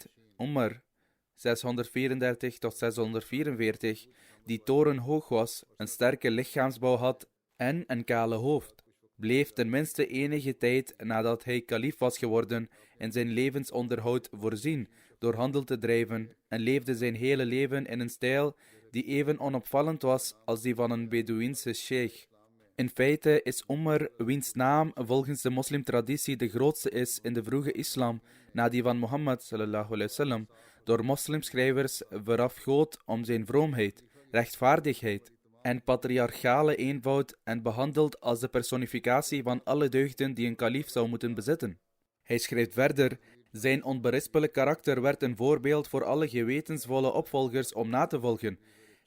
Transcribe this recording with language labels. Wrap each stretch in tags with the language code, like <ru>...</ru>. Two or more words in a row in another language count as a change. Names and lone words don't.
<nl>Umar, 634 tot 644, die torenhoog was, een sterke lichaamsbouw had en een kale hoofd, bleef tenminste enige tijd nadat hij kalief was geworden in zijn levensonderhoud voorzien door handel te drijven en leefde zijn hele leven in een stijl die even onopvallend was als die van een Bedouïnse sheikh. In feite is Umar, wiens naam volgens de moslimtraditie de grootste is in de vroege islam, na die van Mohammed</nl> <ar>صلى الله عليه وسلم,</ar> <nl>door moslimschrijvers verafgood om zijn vroomheid, rechtvaardigheid en patriarchale eenvoud en behandeld als de personificatie van alle deugden die een kalief zou moeten bezitten. Hij schrijft verder: zijn onberispelijk karakter werd een voorbeeld voor alle gewetensvolle opvolgers om na te volgen.</nl>